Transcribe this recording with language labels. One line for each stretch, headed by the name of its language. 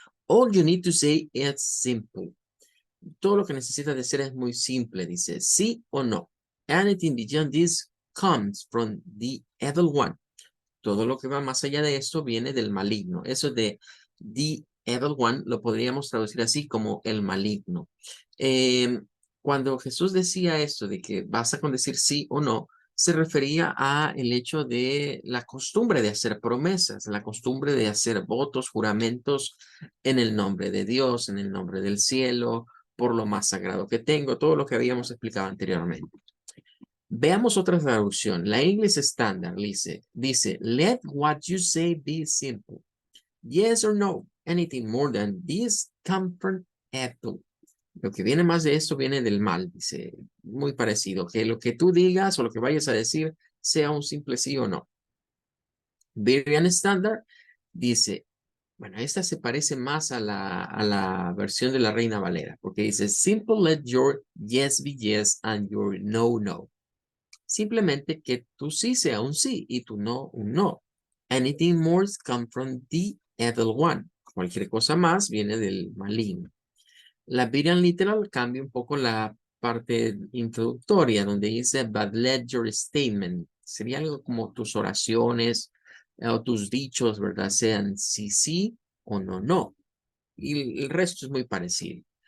English: All you need to say is simple.
Spanish: Todo lo que necesitas decir es muy simple, dice sí o no.
English: Anything beyond this comes from the evil one.
Spanish: Todo lo que va más allá de esto viene del maligno. Eso de
English: the evil one
Spanish: lo podríamos traducir así como el maligno. Cuando Jesús decía esto de que basta con decir sí o no, se refería a el hecho de la costumbre de hacer promesas, la costumbre de hacer votos, juramentos en el nombre de Dios, en el nombre del cielo, por lo más sagrado que tengo, todo lo que habíamos explicado anteriormente. Veamos otra traducción. La English Standard dice,
English: let what you say be simple. Yes or no. Anything more than this come from evil.
Spanish: Lo que viene más de esto viene del mal, dice, muy parecido. Que lo que tú digas o lo que vayas a decir sea un simple sí o no. Berean Standard dice, bueno, esta se parece más a la versión de la Reina Valera, porque dice,
English: simple let your yes be yes and your no, no.
Spanish: Simplemente que tu sí sea un sí y tu no un no.
English: Anything more comes from the evil one.
Spanish: Cualquier cosa más viene del maligno. La Berean Literal cambia un poco la parte introductoria donde dice,
English: but let your statement.
Spanish: Sería algo como tus oraciones o tus dichos, ¿verdad? Sean sí, sí o no, no. Y el resto es muy parecido.